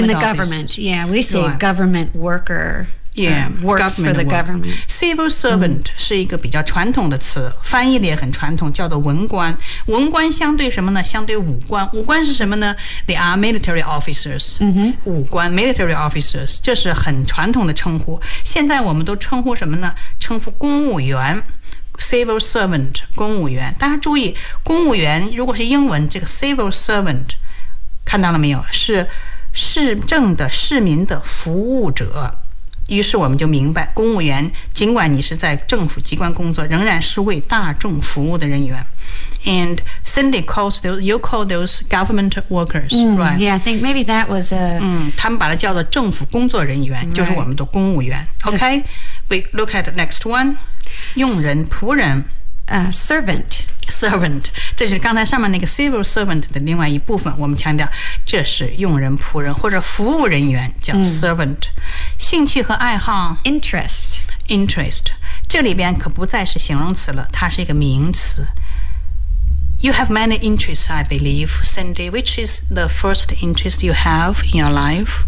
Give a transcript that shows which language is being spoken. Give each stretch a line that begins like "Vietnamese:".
English: In the government, yeah, we say government worker. Yeah, works for the government. Civil servant、mm.
Chinese: 是一个比较传统的词，翻译的也很传统，叫做文官。文官相对什么呢？相对武官。武官是什么呢？
English: They are military officers.、 Mm-hmm.
Chinese: 武官 military officers 这是很传统的称呼。现在我们都称呼什么呢？称呼公务员。Civil servant 公务员。大家注意，公务员如果是英文，这个 civil servant 看到了没有？是市政的市民的服务者。于是我们就明白，公务员尽管你是在政府机关工作，仍然是为大众服务的人员。
English: And Cindy calls those, you call those government workers,、 mm, right? Yeah, I think maybe that was a...
Chinese: 嗯，他们把它叫做政府工作人员、
English: right.
Chinese: 就是我们的公务员。
English: OK, we look at the next one.
Chinese: 佣人、仆人。
English: Servant.
Chinese: Servant. 这是刚才上面那个 civil servant 的另外一部分，我们强调这是佣人、仆人或者服务人员叫 servant。Mm. 兴趣和爱好
English: interest
Chinese: 这里边可不再是形容词了，它是一个名词。
English: You have many interests, I believe, Cindy. Which is the first interest you have in your life?